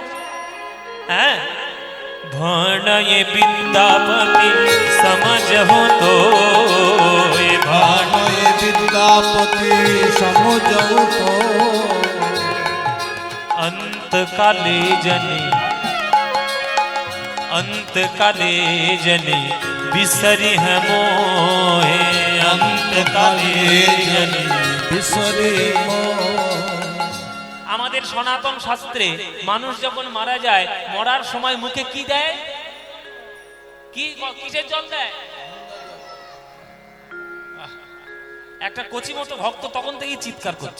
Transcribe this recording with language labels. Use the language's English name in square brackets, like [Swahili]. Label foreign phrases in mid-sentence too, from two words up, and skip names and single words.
[Maithili] হ্যাঁ, भनये विद्यापति समझो तो, भनये विद्यापति समझो तो, अंतकाले जने अंतकाले जने बिसरी है मोहे, अंतकाले जने বিসরে [Bangla] আমাদের সনাতন শাস্ত্রে মানুষ যখন মারা যায়, মরার সময় মুখে কি দেয়? কিসের জল দেয়? একটা কচি মতো ভক্ত তখন থেকেই চিৎকার করছে।